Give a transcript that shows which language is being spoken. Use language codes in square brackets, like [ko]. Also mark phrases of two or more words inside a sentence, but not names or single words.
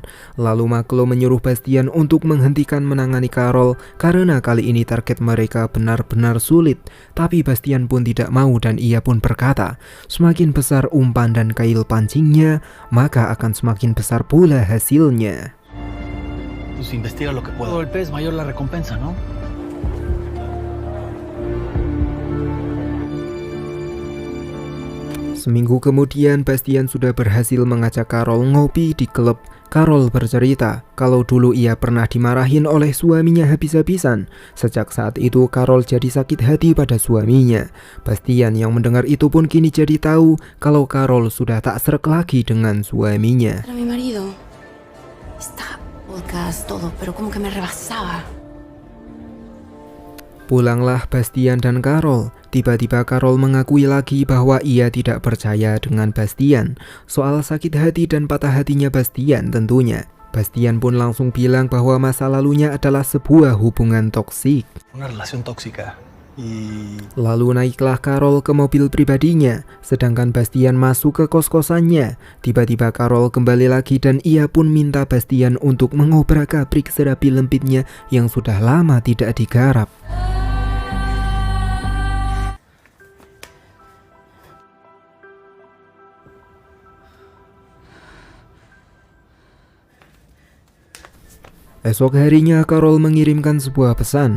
[id] Lalu Maklo menyuruh Bastian untuk menghentikan menangani Carol karena kali ini target mereka benar-benar sulit. Tapi Bastian pun tidak mau dan ia pun berkata, semakin besar umpan dan kail pancingnya, maka akan semakin besar pula hasilnya. [es] Pues investiga lo que pueda. Todo el pez, mayor la recompensa, ¿no? [id] Seminggu kemudian Bastian sudah berhasil mengajak Carol ngopi di klub. Carol bercerita kalau dulu ia pernah dimarahin oleh suaminya habis-habisan. Sejak saat itu Carol jadi sakit hati pada suaminya. Bastian yang mendengar itu pun kini jadi tahu kalau Carol sudah tak sreg lagi dengan suaminya. [es] Era mi marido. Está podcast todo, pero como que me rebasaba. [id] Pulanglah Bastian dan Carol. Tiba-tiba Carol mengakui lagi bahwa ia tidak percaya dengan Bastian. Soal sakit hati dan patah hatinya Bastian tentunya. Bastian pun langsung bilang bahwa masa lalunya adalah sebuah hubungan toksik. [es] Una relación tóxica. [id] Lalu naiklah Carol ke mobil pribadinya, sedangkan Bastian masuk ke kos-kosannya. Tiba-tiba Carol kembali lagi dan ia pun minta Bastian untuk mengobrak-abrik serapi lempitnya yang sudah lama tidak digarap. Esok harinya Carol mengirimkan sebuah pesan.